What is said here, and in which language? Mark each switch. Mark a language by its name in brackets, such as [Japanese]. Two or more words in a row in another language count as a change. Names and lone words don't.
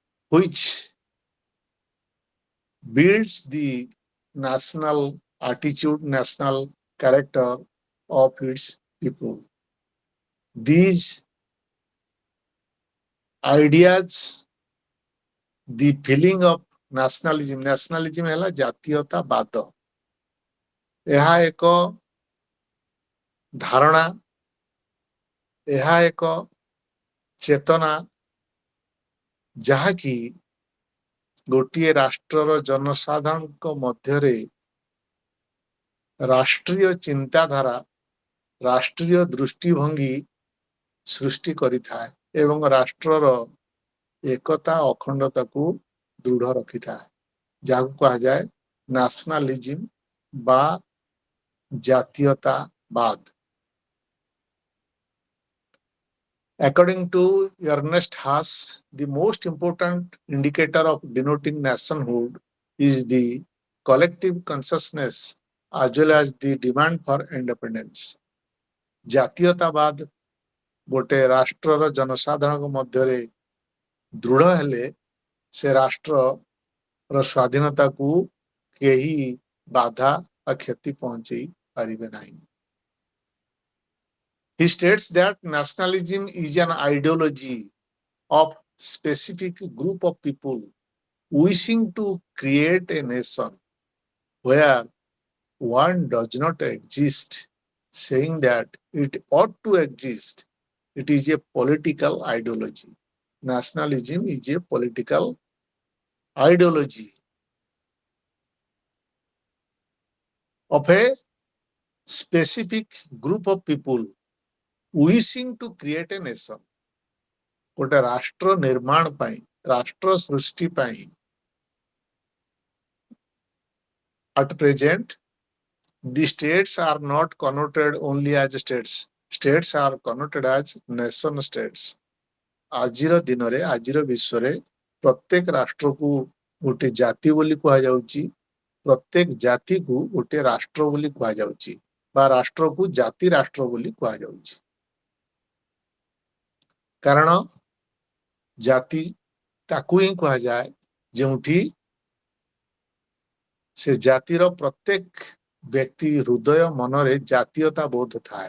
[English] which builds the national attitude, national character of its people. These ideas, the feeling of nationalism [Odia] ହେଲା ଜାତୀୟତାବାଦ। ଏହା ଏକ ଧାରଣା, ଏହା ଏକ ଚେତନା ଯାହାକି ଗୋଟିଏ ରାଷ୍ଟ୍ରର ଜନସାଧାରଣଙ୍କ ମଧ୍ୟରେ ରାଷ୍ଟ୍ରୀୟ ଚିନ୍ତାଧାରା, ରାଷ୍ଟ୍ରୀୟ ଦୃଷ୍ଟିଭଙ୍ଗୀ ସୃଷ୍ଟି କରିଥାଏ ଏବଂ ରାଷ୍ଟ୍ରର ଏକତା ଅଖଣ୍ଡତାକୁ ଦୃଢ଼ ରଖିଥାଏ, ଯାହାକୁ କୁହାଯାଏ ନ୍ୟାସନାଲିଜିମ୍ ବା ଜାତୀୟତାବାଦ। [English] According to Ernest Haas, the most important indicator of denoting nationhood is the collective consciousness as well as the demand for independence. [Odia] ଜାତୀୟତାବାଦ ଗୋଟେ ରାଷ୍ଟ୍ରର ଜନସାଧାରଣଙ୍କ ମଧ୍ୟରେ ଦୃଢ଼ ହେଲେ ସେ ରାଷ୍ଟ୍ରର ସ୍ୱାଧୀନତାକୁ କେହି ବାଧା ବା କ୍ଷତି ପହଞ୍ଚେଇ ପାରିବେ ନାହିଁ। [English] He states that nationalism is an ideology of specific group of people wishing to create a nation where one does not exist, saying that it ought to exist. It is a political ideology. Nationalism is a political ideology of a specific group of people wishing to create a nation. [Odia] ଗୋଟେ ରାଷ୍ଟ୍ର ନିର୍ମାଣ ପାଇଁ, ରାଷ୍ଟ୍ର ସୃଷ୍ଟି ପାଇଁ [English] at present the states are not connoted only as states. States are connoted as nation states. [Odia] ଆଜିର ଦିନରେ, ଆଜିର ବିଶ୍ୱରେ ପ୍ରତ୍ୟେକ ରାଷ୍ଟ୍ରକୁ ଗୋଟେ ଜାତି ବୋଲି କୁହାଯାଉଛି, ପ୍ରତ୍ୟେକ ଜାତିକୁ ଗୋଟେ ରାଷ୍ଟ୍ର ବୋଲି କୁହାଯାଉଛି ବା ରାଷ୍ଟ୍ରକୁ ଜାତି ରାଷ୍ଟ୍ର ବୋଲି କୁହାଯାଉଛି। କାରଣ ଜାତି ତାକୁ ହିଁ କୁହାଯାଏ ଯେଉଁଠି ସେ ଜାତିର ପ୍ରତ୍ୟେକ ବ୍ୟକ୍ତି ହୃଦୟ ମନରେ ଜାତୀୟତା ବୋଧ ଥାଏ।